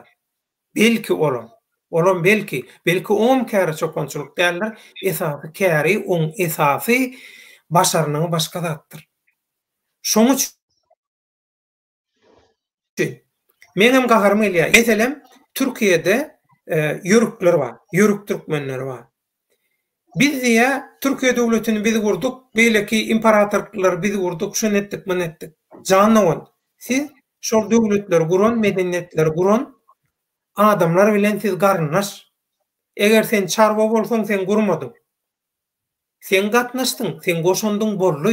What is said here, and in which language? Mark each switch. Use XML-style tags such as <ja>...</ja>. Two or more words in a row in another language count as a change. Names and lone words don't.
<tk>Belki olam belki 10 kere çopançylyk derler. Esasy käri, on esasy başarynyň başga zatdyr. Şoň üçin menem gaharym elýär. Meselem Türkiýede yörükler bar, yörük türkmenleri bar. Biz diye Türkiye döwletini biz gurduk, belki imparatorluklar biz gurduk, şunu etdik, bunu etdik. Janyň, siz şol döwletleri guran, medeniýetleri guran adamlar bilen siz garnaş. Eger sen çarwa bolsaň sen gurmadyň. Sen gatnaşdyň, sen goşandyň bolly.</tk>